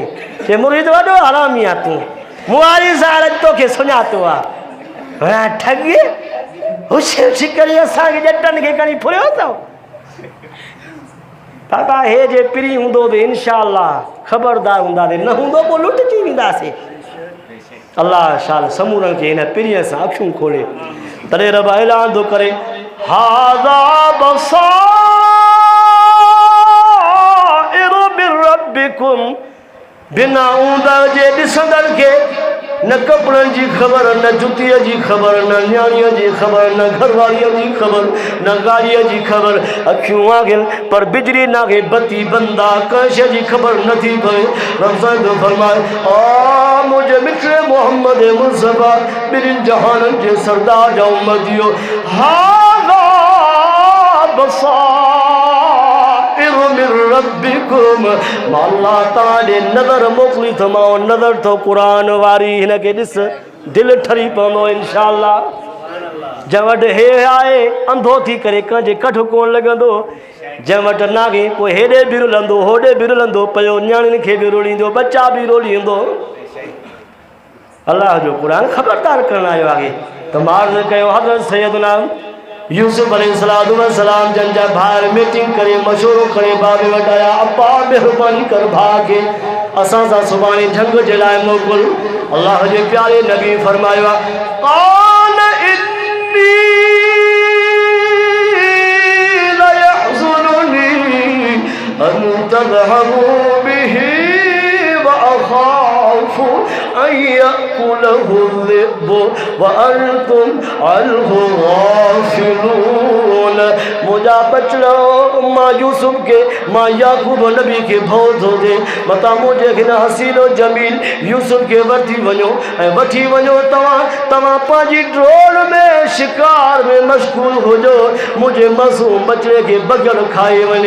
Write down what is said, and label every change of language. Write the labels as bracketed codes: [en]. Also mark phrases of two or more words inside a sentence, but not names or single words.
[sd] चई मुर्शिद वॾो हरामी आहे तूं, मुआरी ज़ाल तोखे सुञातो आहे, ठगी हुशी हुशी करे असांखे ॼटनि खे खणी फुरियो अथव। बाबा हे जे पिरी हूंदो बि इंशाअल्लाह ख़बरदार हूंदासीं, न हूंदो पोइ लुटिजी वेंदासीं। अल्लाह शाल समूरनि खे हिन पिरीअ सां अखियूं खोले, तॾहिं रब ऐलान थो करे [ar] هذا بصائر من ربكم, [sd] बिना ऊंदड़ जे ॾिसंदड़ खे न कपिड़नि जी ख़बर, न जुतीअ जी ख़बर, न न्याणीअ जी ख़बर, न घरवारीअ जी ख़बर, न गाड़ीअ जी ख़बर। अखियूं आगिल पर बिजली नागे, बत्ती बंदा, कंहिं शइ जी ख़बर नथी पए। रमज़ान जो फरमाए आ मुंहिंजे मिठड़े मोहम्मद मुस्तफ़ा, ॿिन्हिनि जहाननि जे सरदार जा उम्मतियो, [ar] هذا بصائر من ربكم, [sd] मां अल्लाह तव्हां ॾे नज़र मोकिली थमांव, नज़र थो क़ुरान वारी, हिनखे ॾिस दिलि ठरी पवंदो इंशाअल्लाह। जंहिं वटि हे आहे अंधो थी करे कंहिंजे कठु कोन लॻंदो, जंहिं वटि नागे पोइ हेॾे बि रुलंदो, होॾे बि रुलंदो पियो, नियाणियुनि खे बि रुलींदो, बच्चा बि रोलींदो। अल्लाह जो क़ुरान ख़बरदार करण आयो आहे। त मार्ज़ कयो हज़रत सैयदना यूसुफ अलैहिस्सलाम जंहिंजा भाउ मीटिंग करे मशवरो करे बाबे वटि आया, अब्बा महिरबानी कर भाउ खे असां सां सुभाणे जंग जे लाइ मोकिल। अल्लाह जे प्यारे नबी फरमायो आहे [ar] قال إني ليحزنني أن تذهبوا به وأخاف أن يأكله الذئب وأنتم عنه غافلون. [sd] मुंहिंजा बचड़ो मां यूसुफ के, मां याकूब नबी के भउ थो थिए, मता मुंहिंजे हिन हसीनो जमील यूसुफ के वठी वञो ऐं वठी वञो तव्हां पंहिंजी ड्रोन में शिकार में मशगूल हुजो, मुंहिंजे मासूम बचड़े खे बग़ैर खाए वञे।